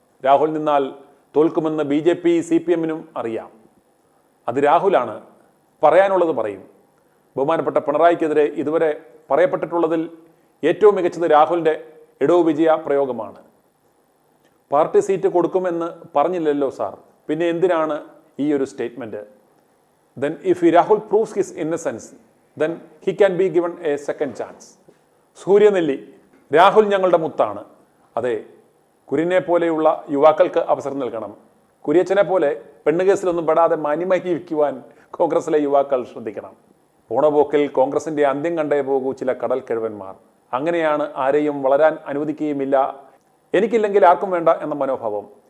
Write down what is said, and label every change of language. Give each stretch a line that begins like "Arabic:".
Malayalam: രാഹുൽ നിന്നാൽ തോൽക്കുമെന്ന് BJP CPM-നും അറിയാം. അത് രാഹുലാണ്. പറയാനുള്ളത് പറയും. ബഹുമാനപ്പെട്ട പിണറായിക്കെതിരെ ഇതുവരെ പറയപ്പെട്ടിട്ടുള്ളതിൽ ഏറ്റവും മികച്ചത് രാഹുലിന്റെ ഇടവ് വിജയ പ്രയോഗമാണ്. പാർട്ടി സീറ്റ് കൊടുക്കുമെന്ന് പറഞ്ഞില്ലല്ലോ സാർ, പിന്നെ എന്തിനാണ് ഈ ഒരു statement?
English: Then if Rahul proves his innocence, then he can be given a second chance.
Malayalam: Suryanelli, Rahul ഞങ്ങളുടെ മുത്താണ്. അതെ, കുര്യനെ പോലെയുള്ള യുവാക്കൾക്ക് അവസരം നൽകണം. കുര്യച്ചനെ പോലെ പെണ്ണുകേസിലൊന്നും പെടാതെ മാന്യമായി ജീവിക്കുവാൻ കോൺഗ്രസിലെ യുവാക്കൾ ശ്രദ്ധിക്കണം. പോണപോക്കിൽ കോൺഗ്രസിന്റെ അന്ത്യം കണ്ടേ പോകൂ ചില കടൽ കിഴവന്മാർ. അങ്ങനെയാണ് ആരെയും വളരാൻ അനുവദിക്കുകയുമില്ല. എനിക്കില്ലെങ്കിൽ ആർക്കും വേണ്ട എന്ന മനോഭാവം.